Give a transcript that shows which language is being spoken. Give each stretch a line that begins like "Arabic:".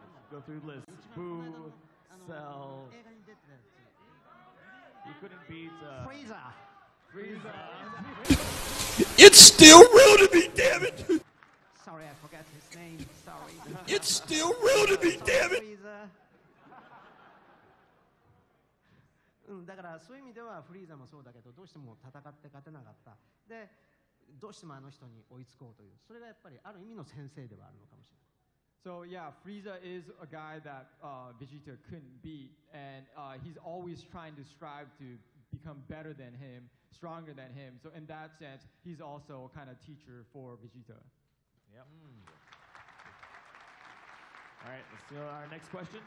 English: Go through lists. Boo, Cell.
Japanese: 映画に出てたやつ。
English: He couldn't beat Frieza. It's still real to me, damn it! Sorry, I forgot his name. Sorry. It's still real to me, damn it! Frieza.
Japanese: だからそういう意味ではフリーザもそうだけどどうしても戦って勝てなかったでどうしてもあの人に追いつこうというそれがやっぱりある意味の先生ではあるのかもしれない。
English: So yeah, Frieza is a guy that Vegeta couldn't beat, and he's always trying to strive to become better than him, stronger than him. So in that sense, he's also a kind of teacher for Vegeta. Yep. All right, let's go to our next question.